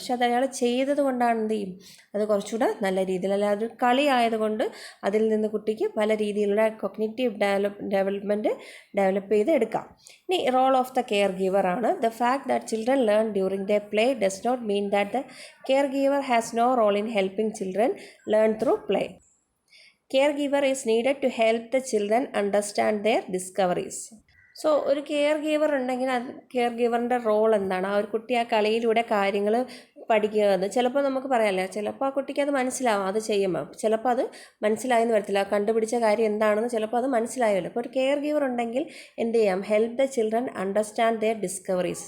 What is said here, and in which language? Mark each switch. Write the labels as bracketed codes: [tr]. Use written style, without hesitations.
[ml] പക്ഷെ അത് അയാൾ ചെയ്തത് കൊണ്ടാണ് എന്ത് ചെയ്യും, അത് കുറച്ചുകൂടെ നല്ല രീതിയിൽ, അല്ല അതൊരു കളി ആയതുകൊണ്ട് അതിൽ നിന്ന് കുട്ടിക്ക് പല രീതിയിലുള്ള കൊഗ്നിറ്റീവ് ഡെവലപ്മെൻറ്റ് ഡെവലപ്പ് ചെയ്ത് എടുക്കാം. [en] ഇനി role of the care giver ആണ്. The fact that children learn during the play does not mean that the care giver has no role in helping children learn through play. Caregiver is needed to help the children understand their discoveries. [ml] So ഒരു care giver ഉണ്ടെങ്കിൽ അത് care ഗീവറിൻ്റെ role എന്താണ്, ആ ഒരു കുട്ടി ആ കളിയിലൂടെ കാര്യങ്ങൾ പഠിക്കുക എന്ന് ചിലപ്പോൾ നമുക്ക് പറയാമല്ലോ. ചിലപ്പോൾ ആ കുട്ടിക്ക് അത് മനസ്സിലാവും അത് ചെയ്യുമ്പോൾ, ചിലപ്പോൾ അത് മനസ്സിലായെന്ന് വരത്തില്ല, കണ്ടുപിടിച്ച കാര്യം എന്താണെന്ന് ചിലപ്പോൾ അത് മനസ്സിലായല്ലോ. അപ്പോൾ ഒരു കെയർ ഗീവർ ഉണ്ടെങ്കിൽ എന്ത് ചെയ്യാം, [en] Help the children understand their discoveries.